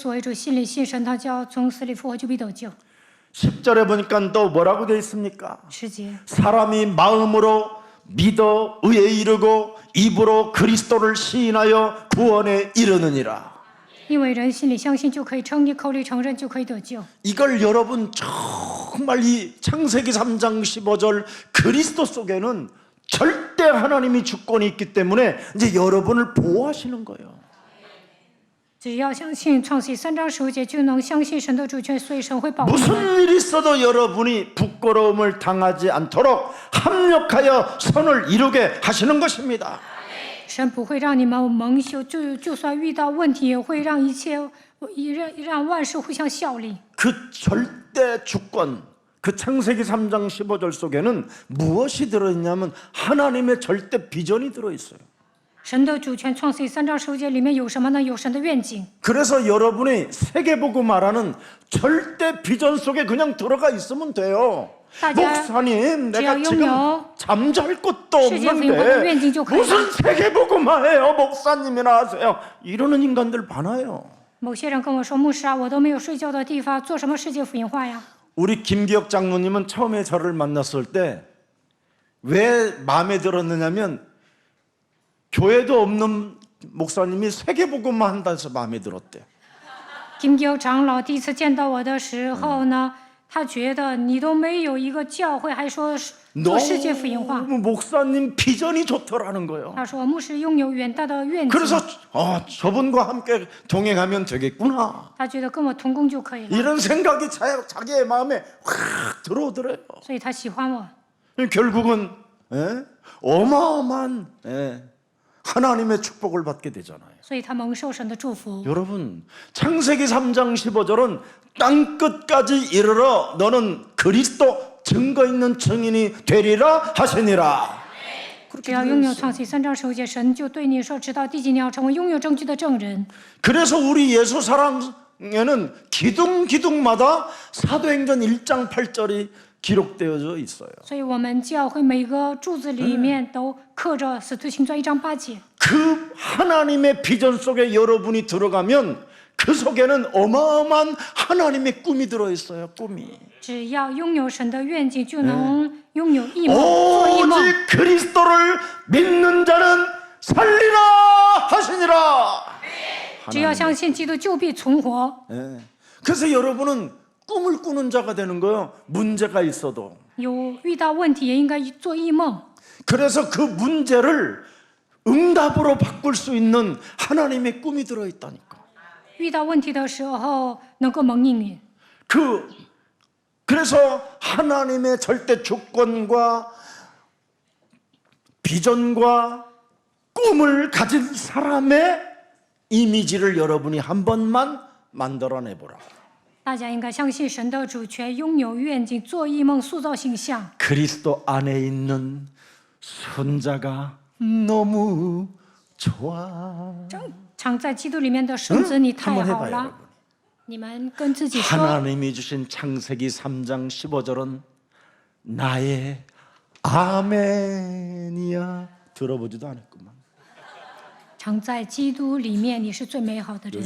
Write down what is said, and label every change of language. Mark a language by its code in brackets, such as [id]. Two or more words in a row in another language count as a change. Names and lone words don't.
[zh] 你这口里认耶稣为主，心里信神，他叫从死里复活，就必得救。 [ko] 10절에 보니까 또 뭐라고 되어 있습니까? [zh] 10节， [ko] 사람이 마음으로 믿어 의에 이르고 입으로 그리스도를 시인하여 구원에 이르느니라. [zh] 因为人心里相信就可以称义，口里承认就可以得救。 [ko] 이걸 여러분 정말 이 창세기 3장 15절 그리스도 속에는 절대 하나님이 주권이 있기 때문에 이제 여러분을 보호하시는 거예요. [zh] 只要相信创世3章15节，就能相信神的主权，所以神会保护我们。 [ko] 무슨 일이 있어도 여러분이 부끄러움을 당하지 않도록 합력하여 선을 이루게 하시는 것입니다. [zh] 神不会让你们蒙羞，就算遇到问题，也会让一切让万事互相效力。 [ko] 그 절대 주권, 그 창세기 3장 15절 속에는 무엇이 들어있냐면 하나님의 절대 비전이 들어있어요. [zh] 神的主权，创世3章15节里面有什么呢？有神的愿景。 [ko] 그래서 여러분이 세계보고 말하는 절대 비전 속에 그냥 들어가 있으면 돼요. 목사님, 내가 지금 잠잘 곳도 없는데 무슨 세계보고만 목사님이나 하세요. 이러는 인간들 많아요. [zh] 某些人跟我说，牧师啊，我都没有睡觉的地方，做什么世界福音化呀？ [ko] 우리 김기혁 장로님은 처음에 저를 만났을 때 왜 마음에 들었느냐면 교회도 없는 목사님이 세계복음만 한다 해서 마음에 들었대. [zh] 金基长老第一次见到我的时候呢，他觉得你都没有一个教会，还说做世界福音化。 [ko] 너무 목사님 비전이 좋더라는 거예요. [zh] 他说牧师拥有远大的愿景， [ko] 그래서 저분과 함께 동행하면 되겠구나. [zh] 他觉得跟我同工就可以了， [ko] 이런 생각이 자기의 마음에 확 들어오더래요. [zh] 所以他喜欢我。 [ko] 결국은 어마어마한 하나님의 축복을 받게 되잖아요. [zh] 所以他蒙受神的祝福。 [ko] 여러분, 창세기 3장 15절은 땅끝까지 이르러 너는 그리스도 증거 있는 증인이 되리라 하시니라. [zh] 只要拥有创世3章15节，神就对你说，直到地极你要成为拥有证据的证人。 [ko] 그래서 우리 예수 사랑에는 기둥마다 사도행전 1장 8절이 기록되어져 있어요. [zh] 所以我们教会每个柱子里面都刻着《使徒行传》1章8节。 [ko] 그 하나님의 비전 속에 여러분이 들어가면 그 속에는 어마어마한 하나님의 꿈이 들어있어요. 꿈이. [zh] 只要拥有神的愿景，就能拥有异梦，做异梦。 [ko] 오직 그리스도를 믿는 자는 살리라 하시니라. [zh] 只要相信基督，就必存活。 [ko] 그래서 여러분은 꿈을 꾸는 자가 되는 거예요. 문제가 있어도. [zh] 有遇到问题也应该做异梦， [ko] 그래서 그 문제를 응답으로 바꿀 수 있는 하나님의 꿈이 들어있다니까. [zh] 遇到问题的时候能够蒙应允。 [ko] 그래서 하나님의 절대 주권과 비전과 꿈을 가진 사람의 이미지를 여러분이 한 번만 만들어내보라. [zh] 大家应该相信神的主权，拥有愿景，做异梦，塑造形象。 [ko] 그리스도 안에 있는 손자가 너무 좋아. [zh] 常在基督里面的圣子，你太 [ko] 한번 [zh] 好 [ko] 해봐요, [zh] 了。 [ko] 여러분. [zh] 你们跟自己说， [ko] 하나님이 주신 창세기 3장 15절은 나의 아멘이야. 들어보지도 않았구만. [zh] 常在基督里面，你是最美好的人。